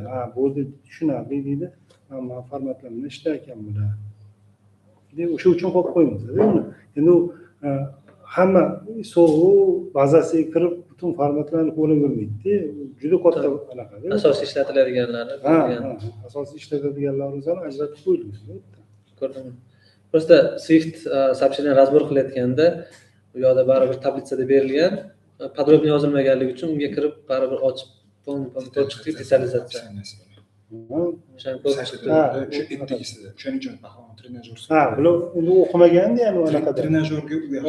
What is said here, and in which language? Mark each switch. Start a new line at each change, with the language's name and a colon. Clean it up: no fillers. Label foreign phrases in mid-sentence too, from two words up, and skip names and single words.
Uzbek: Ha, bo'ldi, tushunarli deydi. Hamma formatlar bilan ishlar ekan bular. o'sha uchun qo'yib qo'ymaysda uni. Endi u hamma so'g'u bazasiga kirib butun formatlarni ko'ravermaydi. Juda katta anaqada. Asosiy ishlatiladiganlari. Asosiy ishlatadiganlar o'zini ajratib qo'yilgan. Ko'rdim.
Russian: Просто Swift сообщение разбор
Uzbek: qilayotganda bu yoqda baribir tablitsada berilgan, podrobniy yozilmaganligi uchun unga kirib baribir ochib ko'rib chiqdik detalizatsiya. O'shani ko'rib chiqdik. O'shaning uchun trenajyor. Bular endi o'qimaganda ham anaqada. Trenajyorga u yaxshi.